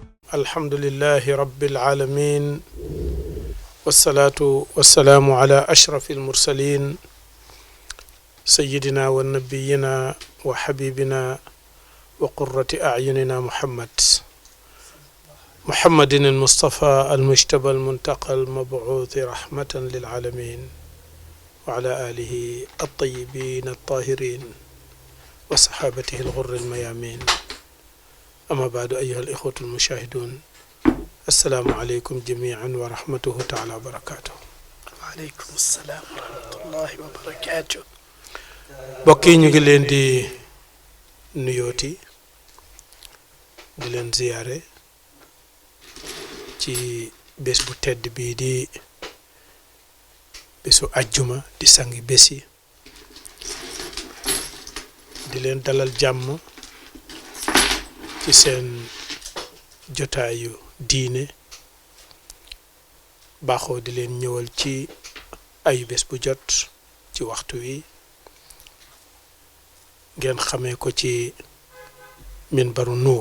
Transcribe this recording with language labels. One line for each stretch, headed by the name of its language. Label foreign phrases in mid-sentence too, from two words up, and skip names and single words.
Arabic: الحمد لله رب العالمين والصلاة والسلام على أشرف المرسلين سيدنا ونبينا وحبيبنا وقرة أعيننا محمد المصطفى المجتبى المنتقى المبعوث رحمة للعالمين وعلى آله الطيبين الطاهرين وصحابته الغر الميامين. أما بعد أيها الإخوة المشاهدون السلام عليكم جميعا ورحمته تعالى وبركاته. وعليكم السلام ورحمة الله وبركاته.
Wolof: بokki ñu ngi leen di nuyooti di leen ziyaare ci bés bu tedd bii di bésu àjjuma di sangi bési di leen dalal jàmm ci seen jotaayu diine baaxoo di leen ñëwal ci ayu bés bu jot ci waxtu wi ngeen xamee ko ci minbaru